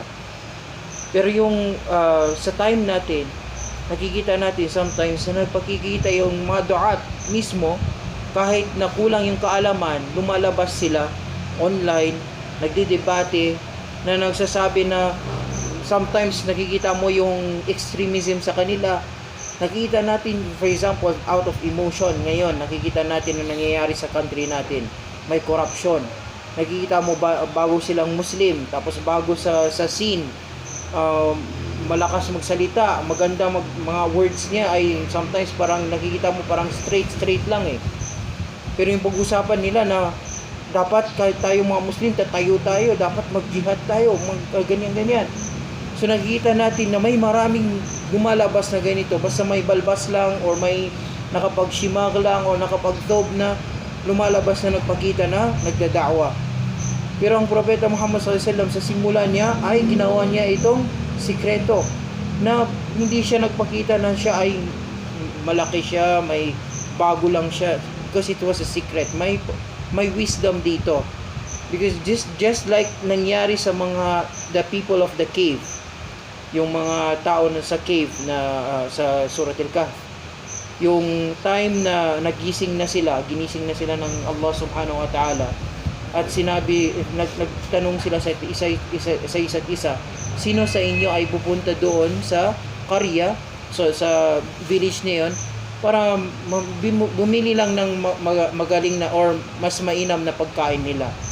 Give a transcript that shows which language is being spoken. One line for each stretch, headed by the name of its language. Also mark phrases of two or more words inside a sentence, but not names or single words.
Filipino: Pero yung sa time natin, nakikita natin sometimes na nagpakikita yung mga du'at mismo, kahit na kulang yung kaalaman, lumalabas sila online, nagdidebate, na nagsasabi na sometimes nakikita mo yung extremism sa kanila. Nakikita natin, for example, out of emotion ngayon, nakikita natin na nangyayari sa country natin. May corruption. Nakikita mo bago silang Muslim, tapos bago sa scene, malakas magsalita, maganda mga words niya ay sometimes parang nakikita mo parang straight lang eh. Pero yung pag-usapan nila na dapat kahit tayo mga Muslim, tayo, dapat mag-jihad tayo, ganyan. So nakikita natin na may maraming lumalabas na ganito, basta may balbas lang or may nakapagshimag lang or nakapagdob na lumalabas na nagpakita na nagdada'wa. Pero ang propeta Muhammad
Arabic: sallallahu alaihi wasallam
Filipino: sa simula niya ay ginawa niya itong sikreto, na hindi siya nagpakita na siya ay malaki siya, may bago lang siya,
English: because it was a secret.
Filipino: May wisdom dito,
English: because just like
Filipino: nangyari sa
English: the people of the cave,
Filipino: yung mga tao na sa cave na sa Surah Al-Kahf, yung time na ginising na sila ng Allah
Arabic: subhanahu wa ta'ala,
Filipino: at nagtanong sila sa isa't isa, sino sa inyo ay pupunta doon sa karya, so sa village na yun, para bumili lang ng magaling na or mas mainam na pagkain nila.